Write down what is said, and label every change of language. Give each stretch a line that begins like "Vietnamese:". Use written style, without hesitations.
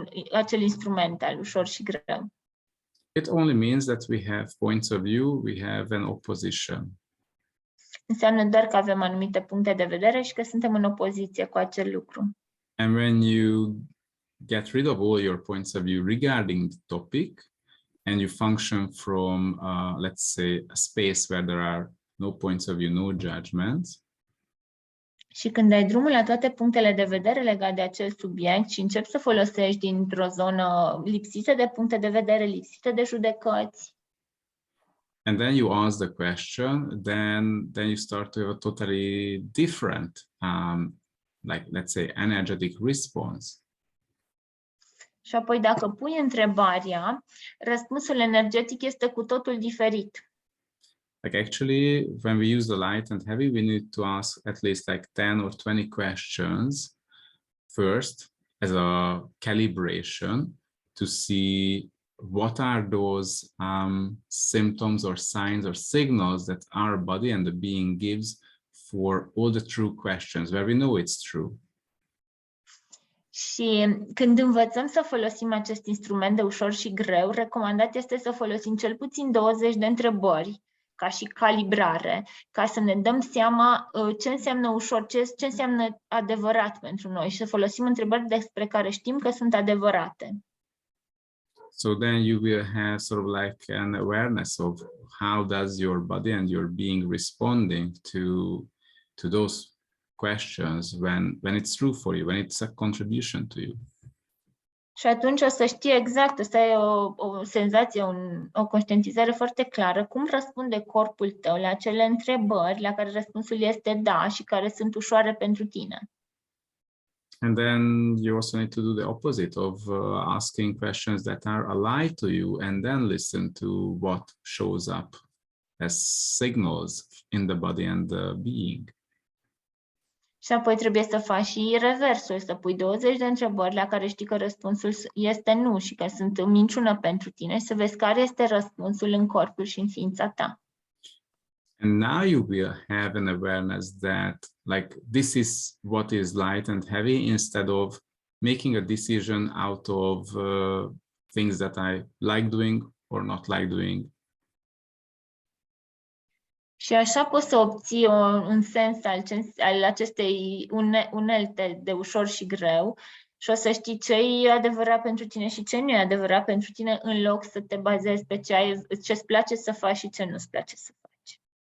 Romanian: acel instrument al ușor și greu.
English: It only means that we have points of view, we have an opposition.
Romanian: Înseamnă doar că avem anumite puncte de vedere și că suntem în opoziție cu acel lucru.
English: And when you get rid of all your points of view regarding the topic, and you function from, let's say, a space where there are no points of view, no judgments.
Romanian: Și când dai drumul la toate punctele de vedere legate de acel subiect și începi să folosești dintr-o zonă lipsită de puncte de vedere, lipsită de judecăți,
English: and then you ask the question, then you start to have a totally different, like, let's say, energetic response.
Romanian: și apoi dacă pui întrebarea, răspunsul energetic este cu totul diferit.
English: Like, actually, when we use the light and heavy, we need to ask at least like 10 or 20 questions first as a calibration to see what are those symptoms or signs or signals that our body and the being gives for all the true questions where we know it's true.
Romanian: Și când învățăm să folosim acest instrument de ușor și greu, recomandat este să folosim cel puțin 20 de întrebări ca și calibrare, ca să ne dăm seama ce înseamnă ușor, ce înseamnă adevărat pentru noi și să folosim întrebări despre care știm că sunt adevărate.
English: So then you will have sort of like an awareness of how does your body and your being responding to those questions when it's true for you, when it's a contribution to you.
Romanian: Și atunci o să știi exact, să ai o senzație, o conștientizare foarte clară cum răspunde corpul tău la acele întrebări la care răspunsul este da și care sunt ușoare pentru tine.
English: And then you also need to do the opposite of asking questions that are alive to you and then listen to what shows up as signals in the body and the being.
Romanian: Și apoi trebuie să faci și reversul, să pui 20 de întrebări la care știi că răspunsul este nu și că sunt minciună pentru tine și să vezi care este răspunsul în corpul și în ființa ta.
English: And now you will have an awareness that, like, this is what is light and heavy, instead of making a decision out of things that I like doing or not like doing.
Romanian: Și așa poți să obții un sens al acestei unelte de ușor și greu și o să știi ce e adevărat pentru tine și ce nu e adevărat pentru tine, în loc să te bazezi pe ce îți place să faci și ce nu-ți place să faci.